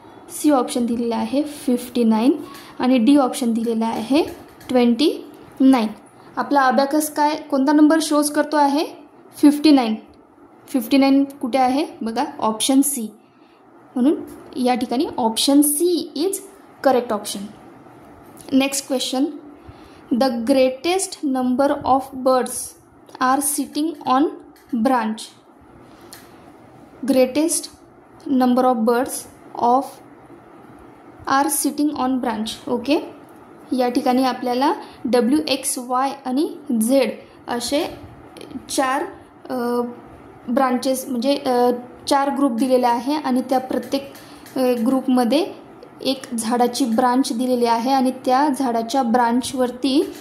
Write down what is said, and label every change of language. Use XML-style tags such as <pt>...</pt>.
<mr>C option दिलेला आहे 59 आणि डी ऑप्शन दिलेला आहे 29. आपला अबॅकस काय कोणता नंबर शोज करतो आहे, 59. 59 कुठे आहे, बघा ऑप्शन सी, म्हणून या ठिकाणी</mr> <en>Option C is correct option. Next question. The greatest number of birds are sitting on branch. Greatest number of birds are sitting on branch.</en> <mr>Okay, या ठिकाणी आपल्याला WX, Y आणि Z असे 4 ब्रांचेस म्हणजे 4 group दिलेले आहे आणि त्या प्रत्येक ग्रुपमध्ये एक झाडाची ब्रांच दिलेली आहे आणि त्या झाडाच्या ब्रांचवरती</mr>